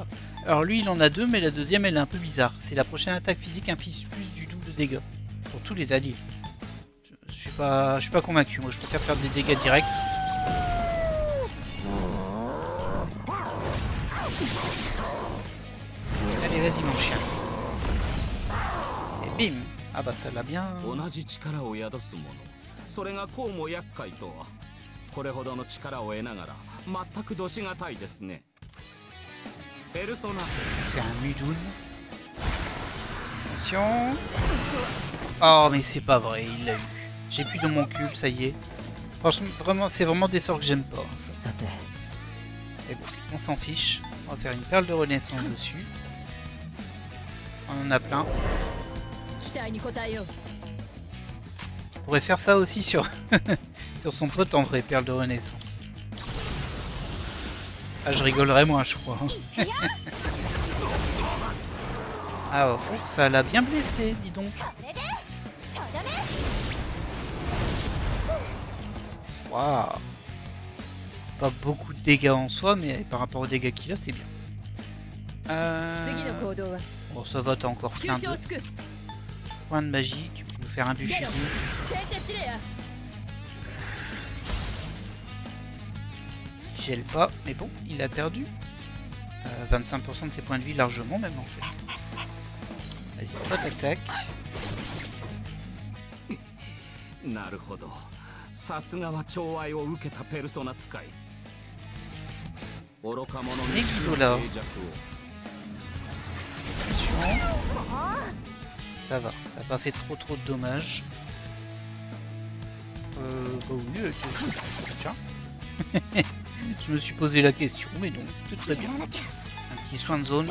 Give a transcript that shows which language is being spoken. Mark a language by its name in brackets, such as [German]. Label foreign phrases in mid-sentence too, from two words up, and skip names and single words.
[French] Alors lui, il en a deux, mais la deuxième, elle est un peu bizarre. C'est la prochaine attaque physique inflige plus du double de dégâts pour tous les alliés. Je suis pas convaincu. Moi, je préfère faire des dégâts directs. Allez, vas-y, mon chien. Et bim. Ah bah ça l'a bien. [Japanese] 同じ力を宿すもの。それがこうも厄介とは。これほどの力を得ながら全くどしがたいですね。ペルソナ、 [French] Faire un Mudoun. Attention. Oh mais c'est pas vrai, il l'a eu. J'ai plus de mon cube, ça y est. Franchement, vraiment, c'est vraiment des sorts que j'aime pas. Ça. [Japanese] さて [French] Et bon, on s'en fiche. On va faire une perle de renaissance dessus. On en a plein. [Japanese] 期待に応えよう [French] On pourrait faire ça aussi sur, sur son pote en vrai, perle de renaissance. Ah, je rigolerais moins, je crois. Ah, oh, ça l'a bien blessé, dis donc. Waouh. Pas beaucoup de dégâts en soi, mais par rapport aux dégâts qu'il a, c'est bien. [Japanese] 次の行動は [French] Bon, ça va, t'as encore [Japanese] 急 [French] plein [Japanese] 所を [French] de [Japanese] つく [French] points de magie. Tu peux nous faire un but fusil. [Japanese] 天敵司令や [French] Gèle pas, mais bon, il a perdu 25% de ses points de vie largement même en fait. Vas-y, toi tac tac. [Japanese] なるほど。さすがは寵愛を受けたペルソナ使い。愚か者の [French] Et Guido là. [Japanese] 静寂を [French] Attention. Ça va, ça n'a pas fait trop de dommages. Bah oui, tiens. Je me suis posé la question, mais non, c'était très bien. Un petit soin de zone.